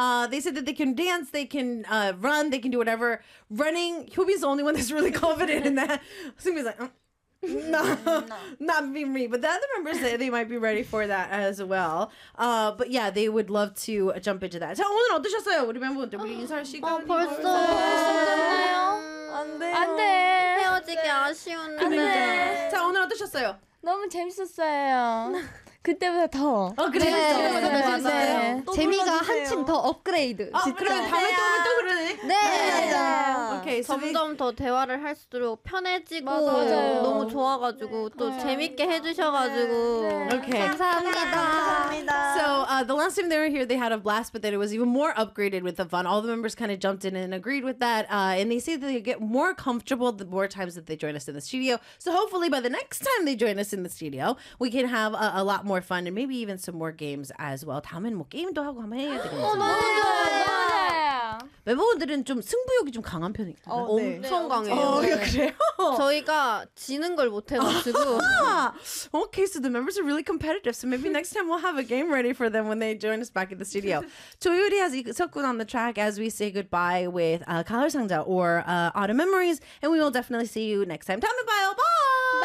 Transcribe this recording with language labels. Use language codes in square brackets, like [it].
[en] They said that they can dance, they can run, they can do whatever. Running, Hyobi's the only one that's really confident in that. Somebody's like, no, not being me. But the other members, they might be ready for that as well. But yeah, they would love to jump into that. [ko] 자, 오늘 어떠셨어요? 우리 멤버분들, 우리 인사하시고. 벌써 안돼 헤어지기 네. 아쉬운데 그러니까. 자 오늘 어떠셨어요? 너무 재밌었어요. 그때보다 더 그래요. 네. 네. 재미가 한층 더 업그레이드. 그럼 다음에 또 그러네. 네, 맞아. 오케이. 점점 더 대화를 할수록 편해지고 맞아요. 너무 좋아가지고 네. 또 네. 재밌게 해주셔가지고 네. 네. 오케이. 감사합니다. 감사합니다. [en] So the last time they were here, they had a blast, but then it was even more upgraded with the fun. All the members kind of jumped in and agreed with that, and they say that they get more comfortable the more times that they join us in the studio. So hopefully by the next time they join us in the studio, we can have a lot more fun and maybe even some more games as well. [ko] 다음엔 뭐 게임도 하고 한번 해야 되겠네요. 어, 맞아요. 멤버분들은 좀 승부욕이 좀 강한 편이에요. 어, 엄청 네. 강해요. 어, 그래요? 저희가 지는 걸 못해가지고. [en] Okay, so the members are really competitive. So maybe next time we'll have a game ready for them when they join us back in the studio. 조율이 has 이석군 on the track as we say goodbye with 가을 상자 or Autumn Memories. And we will definitely see you next time. [ko] 다음에 봐요. [en] Bye!